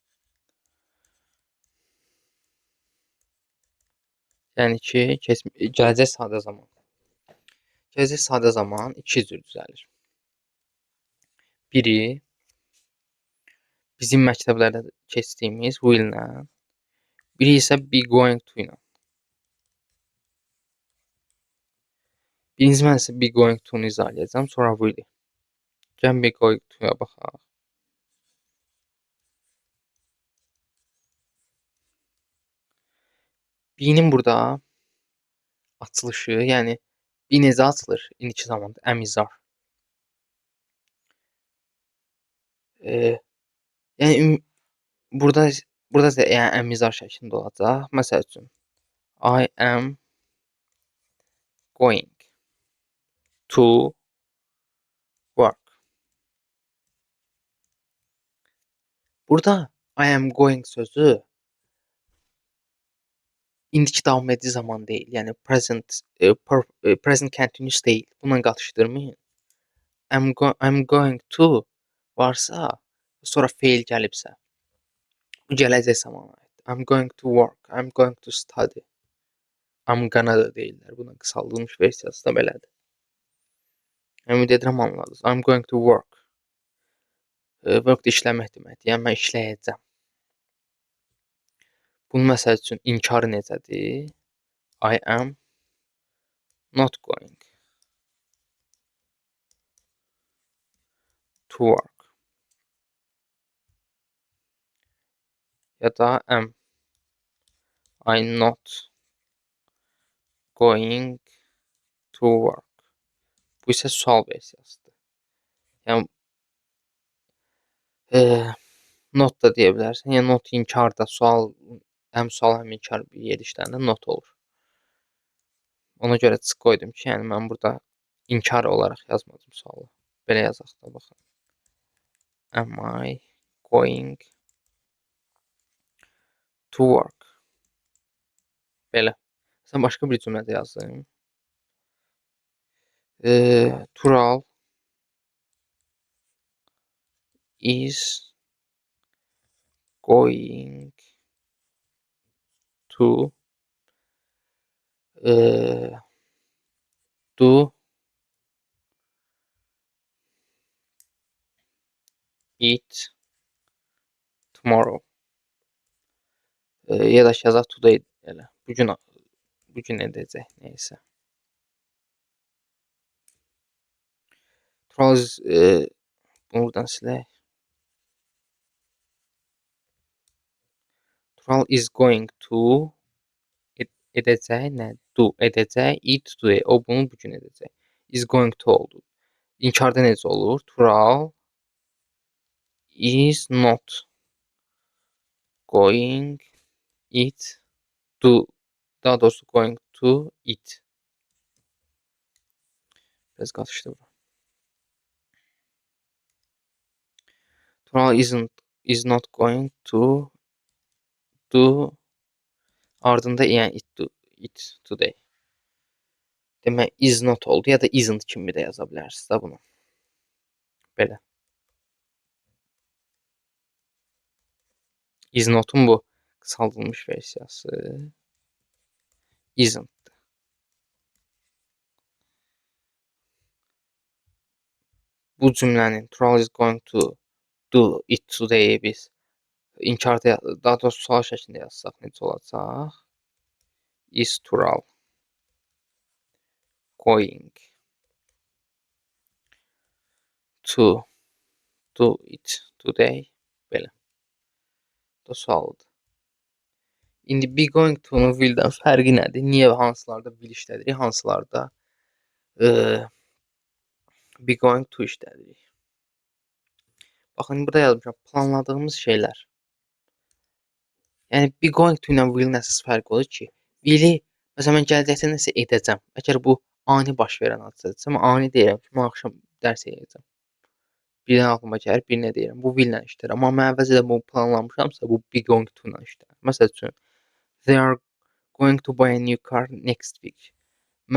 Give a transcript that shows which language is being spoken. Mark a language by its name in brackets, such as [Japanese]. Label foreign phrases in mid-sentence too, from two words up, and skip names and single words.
[Azerbaijani] Yəni ki, gələcək sadə zaman. Gələcək sadə zaman iki cür düzəlir. Biri bizim məktəblərdə keçdiyimiz will ilə, biri isə [English] be going to [Azerbaijani] ilə. Birinci mən sizə [English] be going to-nu [Azerbaijani] izah edəcəm, sonra will-i. Gəlin [English] be going to-ya [Azerbaijani] baxaq. Be-nin burada açılışı, yəni be necə açılır? İndiki zamanda əmizar. Yəni burada da yəni əmizar şəklində olacaq. [English] Məsəl üçün I am going to work. [Azerbaijani] Burada [English] I am going [Azerbaijani] sözü indiki davam edici zaman deyil. Yəni [English] present continuous [Azerbaijani] deyil. Bununla qatışdırmayın. [English] I'm going to [Azerbaijani] varsa, sonra feil gəlibsə, bu gələcək zamana aiddir. [English] I'm going to work. I'm going to study. I'm gonna [Azerbaijani] da deyirlər. Bunun qısaldılmış versiyası da belədir. Ümid edirəm anladınız. [English] I'm going to work. [Azerbaijani] Work işləmək deməkdir. Yəni mən işləyəcəm. Bunun məsəl üçün inkarı necədir? [English] I am not going to work. [Azerbaijani] Ya da [English] am I not going to work. [Azerbaijani] Bu isə sual versiyasıdır. Yəni not da deyə bilərsən. Yəni not inkar da sual, həm sual həm inkar bir yer işlərində not olur. Ona görə çıx qoydum ki, yəni mən burada inkar olaraq yazmadım sualı. Belə yazaq da baxın. [English] Am I going to work? [Azerbaijani] Belə. Sən başqa bir cümlədə yazdım. [English] Tural is going to do it tomorrow. [Azerbaijani] Ya da yazaq today elə. Bugün edəcək nəysə. Tural is bunu buradan silək. [English] Tural is going to [Azerbaijani] edəcək nə? Do edəcək. [English] It today. [Azerbaijani] O bunu bugün edəcək. [English] Is going to oldu. [Azerbaijani] İnkarda necə olur? [English] Tural is not going it to, [Azerbaijani] daha doğrusu [English] going to it. [Azerbaijani] Biraz qatışdı bu. [English] Tural is not going to do [Azerbaijani] ardında yəni [English] it today. [Azerbaijani] Demək [English] is not [Azerbaijani] oldu ya da isn't kimi də yaza bilərsiniz də bunu. Belə. [English] Is not'un [Azerbaijani] bu qısaldılmış versiyası isn't. Bu cümlənin [English] Tural is going to do it today [Azerbaijani] biz inkarda, daha doğrusu sual şəklində yazsaq necə olacaq? [English] Is Tural going to do it today? [Azerbaijani] Belə. Bu da sualdır. İndi [English] be going to-nun [Azerbaijani] will-dən fərqi nədir? Niyə hansılarda will işlədirik, hansılarda [English] be going to [Azerbaijani] işlədirik? Baxın, burada yazmışam, planladığımız şeylər. Yəni, [English] be going to [Azerbaijani] ilə will-in əsas fərqi odur ki, will-i, məsələn, mən gələcəkdə nəsə edəcəm. Əgər bu ani baş verən hadisədirsə, mən ani deyirəm ki, mən axşam dərs edəcəm. Birdən ağlıma gəlir, birinə deyirəm, bu will-lə işləyir. Amma mən əvvəlcədən bunu planlamışamsa, bu [English] be going to [Azerbaijani] ilə işləyir. Məsəl üçün, [English] they are going to buy a new car next week.